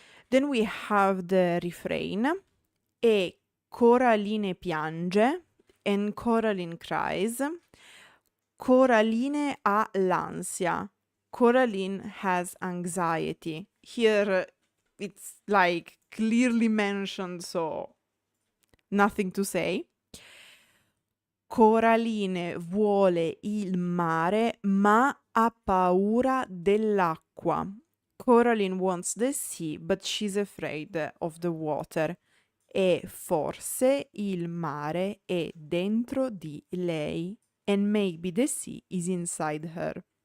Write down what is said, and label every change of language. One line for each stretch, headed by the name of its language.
English: Then we have the refrain,
Italian: e Coraline piange
English: and Coraline cries.
Italian: Coraline ha l'ansia.
English: Coraline has anxiety. Here it's like clearly mentioned, so nothing to say.
Italian: Coraline vuole il mare, ma ha paura dell'acqua.
English: Coraline wants the sea, but she's afraid of the water.
Italian: E forse il mare è dentro di lei,
English: and maybe the sea is inside her.